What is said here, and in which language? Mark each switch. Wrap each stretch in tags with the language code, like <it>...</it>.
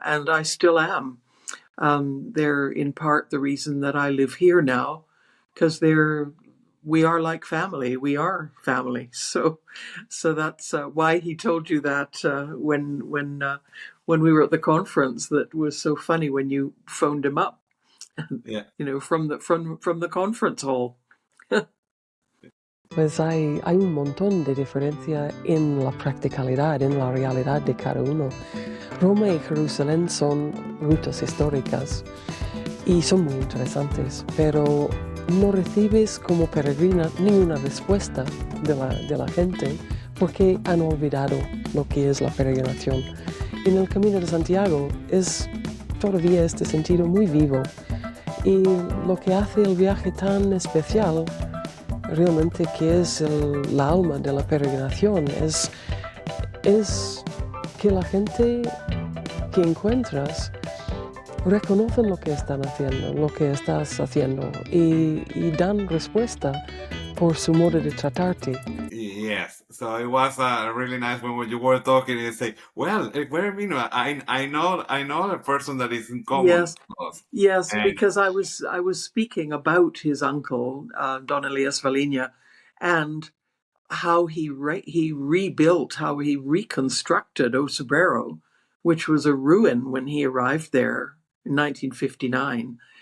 <en>And I still am. They're in part the reason that I live here now, because we are like family. We are family. So that's why he told you that when we were at the conference. That was so funny when you phoned him up, Yeah. from the conference hall.</en> <es>Pues hay un montón de diferencia en la practicalidad, en la realidad de cada uno. Roma y Jerusalén son rutas históricas y son muy interesantes, pero no recibes como peregrina ninguna respuesta de la gente porque han olvidado lo que es la peregrinación. En el Camino de Santiago es todavía este sentido muy vivo y lo que hace el viaje tan especial realmente, que es la alma de la peregrinación, es que la gente que encuentras reconocen lo que están haciendo, lo que estás haciendo y dan respuesta por su modo de tratarte.</es> <en>Yes, so it was really nice when you were talking and say, "Well, where I know a person that is in common." Yes, with us." yes, And because I was speaking about his uncle, Don Elias Valina, and how he rebuilt, how he reconstructed Osobero, which was a ruin when he arrived there in 1959.</en>